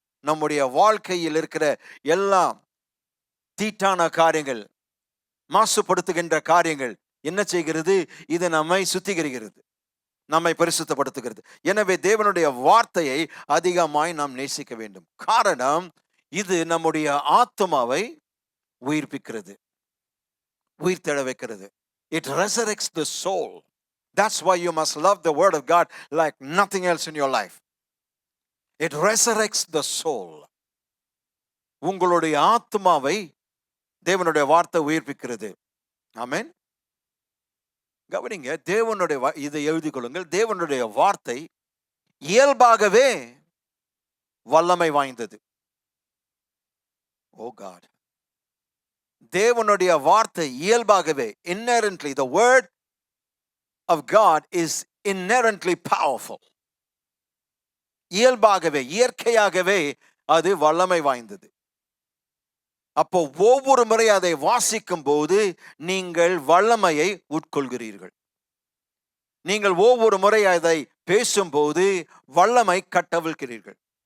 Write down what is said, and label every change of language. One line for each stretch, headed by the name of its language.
Tamil: நம்முடைய வாழ்க்கையில் இருக்கிற எல்லா தீட்டான காரியங்கள், மாசுபடுத்துகின்ற காரியங்கள் என்ன செய்கிறது? இது நம்மை சுத்திகரிக்கிறது, நம்மை பரிசுத்தப்படுத்துகிறது. எனவே தேவனுடைய வார்த்தையை அதிகமாய் நாம் நேசிக்க வேண்டும். காரணம், இது நம்முடைய ஆத்மாவை உயிர்ப்பிக்கிறது, உயிர் தெழ வைக்கிறது.
English: It resurrects the soul. That's why you must love the word of God like nothing else in your life. It resurrects the soul.
Tamil: உங்களுடைய ஆத்மாவை தேவனுடைய வார்த்தை உயிர்ப்பிக்கிறது. ஆமென். கவனிங்க, தேவனுடைய இதை எழுதிக் கொள்ளுங்கள். தேவனுடைய வார்த்தை இயல்பாகவே வல்லமை வாய்ந்தது.
English: oh God,
Tamil: தேவனுடைய வார்த்தை இயல்பாகவே,
English: inherently, the word of God is inherently powerful.
Tamil: இயல்பாகவே, இயற்கையாகவே அது வல்லமை வாய்ந்தது. அப்போ ஒவ்வொரு முறை அதை வாசிக்கும் போது நீங்கள் வல்லமையை உட்கொள்கிறீர்கள். நீங்கள் ஒவ்வொரு முறை அதை பேசும்போது வல்லமை கட்டவிழ்கிறீர்கள்.